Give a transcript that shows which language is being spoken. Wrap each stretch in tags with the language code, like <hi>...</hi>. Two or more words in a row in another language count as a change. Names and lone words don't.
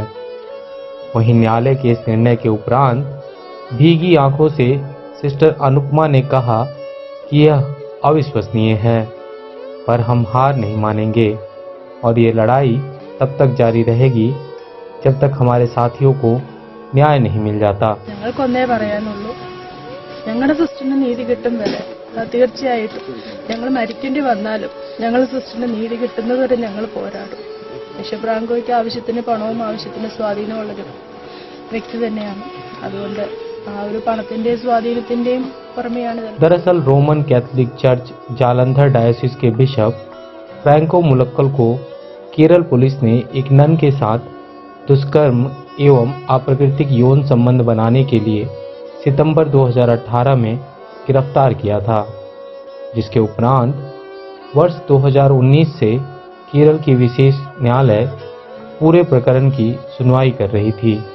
<hi>वहीं न्यायालय के इस निर्णय के उपरांत भीगी आंखों से सिस्टर अनुपमा ने कहा कि यह अविश्वसनीय है, पर हम हार नहीं मानेंगे और ये लड़ाई तब तक जारी रहेगी जब तक हमारे साथियों को न्याय नहीं मिल जाता।</hi> <ml>ഞങ്ങളുടെ സിസ്റ്ററിന് നീതി കിട്ടും വരെ തീർച്ചയായിട്ടും ഞങ്ങൾ മരിക്കേണ്ടി വന്നാലും ഞങ്ങളുടെ സിസ്റ്ററിന് നീതി കിട്ടുന്നത് വരെ ഞങ്ങൾ പോരാടും. ബിഷപ്പ് ഫ്രാങ്കോയ്ക്ക് ആവശ്യത്തിന് പണവും ആവശ്യത്തിന് സ്വാധീനമുള്ളൊരു വ്യക്തി തന്നെയാണ്. അതുകൊണ്ട് ആ ഒരു പണത്തിന്റെയും സ്വാധീനത്തിന്റെയും പുറമെയാണ്.</ml> <hi>दरअसल रोमन कैथोलिक चर्च जालंधर डायोसिस के बिशप फ्रैंको मुलक्कल को केरल पुलिस ने एक नन के साथ दुष्कर्म एवं अप्राकृतिक यौन संबंध बनाने के लिए सितंबर 2018 में गिरफ्तार किया था, जिसके उपरांत वर्ष 2019 से केरल की विशेष न्यायालय पूरे प्रकरण की सुनवाई कर रही थी।</hi>